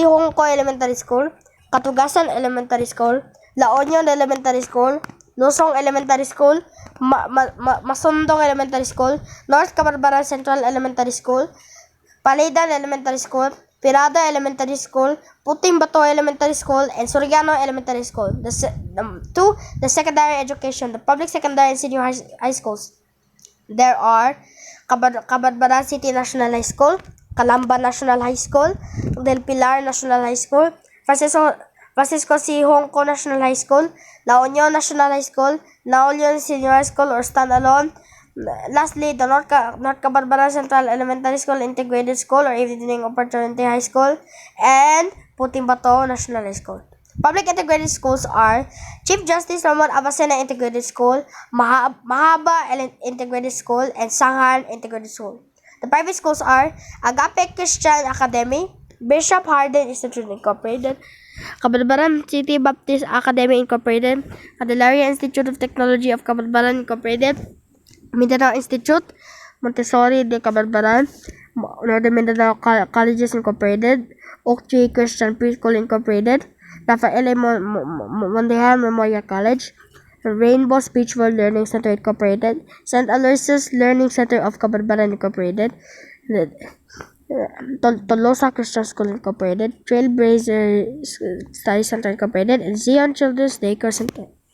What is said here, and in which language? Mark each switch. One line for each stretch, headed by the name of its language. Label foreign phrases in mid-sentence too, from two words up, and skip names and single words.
English: Hongko Elementary School, Katugasan Elementary School, La Union Elementary School, Lusong Elementary School, Masundong Elementary School, North Cabadbaran Central Elementary School, Palidan Elementary School, Pirada Elementary School, Puting Bato Elementary School, and Soriano Elementary School. The secondary education, the public secondary and senior high schools. There are Cabadbaran City National High School, Calamba National High School, Del Pilar National High School, Francisco C. Hongko National High School, La Union National High School, La Union Senior High School or standalone. Lastly, the North Cabadbaran Central Elementary School Integrated School or Evening Opportunity High School, and Putimbato National High School. Public integrated schools are Chief Justice Ramon Abasena Integrated School, Mahaba Integrated School, and Sanghan Integrated School. The private schools are Agape Christian Academy, Bishop Hardin Institute Incorporated, Cabadbaran City Baptist Academy Incorporated, Candelaria Institute of Technology of Cabadbaran Incorporated, Mindanao Institute, Montessori de Cabadbaran, Northern Mindanao Colleges Incorporated, Oak Tree Christian Preschool Incorporated, Rafael Mondejan Memorial College, Rainbow Speech World Learning Center Incorporated, St. Aloysius Learning Center of Cabadbaran Incorporated, Tolosa Christian School Incorporated, Trailblazer Study Center Incorporated, and Zion Children's Daycare Center.